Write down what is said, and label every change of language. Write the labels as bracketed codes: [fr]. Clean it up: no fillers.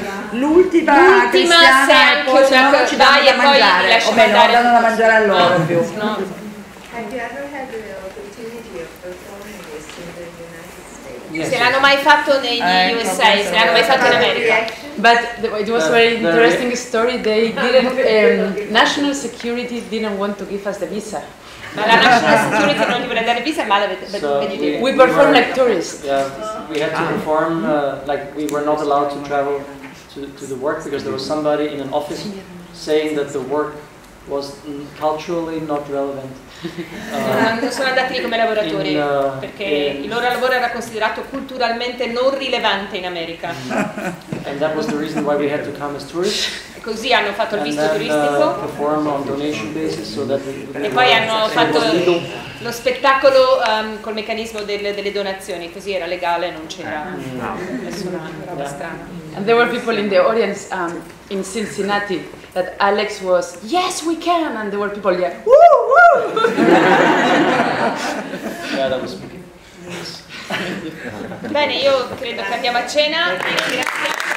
[it] l'ultima cristiana, poi se no ci danno da mangiare, o meno danno da mangiare a loro più. [en] Have you ever had the opportunity of performing this in the United States? [it] Se l'hanno mai fatto negli USA, se l'hanno mai fatto in America. [en] But it was very interesting story. They didn't, national security didn't want to give us the visa. [it] Ma la national security non gli vuole dare visa, ma [en] we perform like tourists. Yeah, we had to perform like we were not allowed to travel to the work because there was somebody in an office saying that the work was culturally not relevant. [it] Non sono andati lì come lavoratori perché il loro lavoro era considerato culturalmente non rilevante in America. [en] And that was the reason why we had to come as tourists. [it] E così hanno fatto il visto turistico. [en] Perform on donation basis so that [it] e poi hanno fatto lo spettacolo col meccanismo delle donazioni, così era legale, non c'era nessuna roba strana. [en] And there were people in the audience in Cincinnati that Alex was, yes we can, and there were people woo woo. Yeah, that was [it] Bene, io credo che andiamo a cena. Grazie.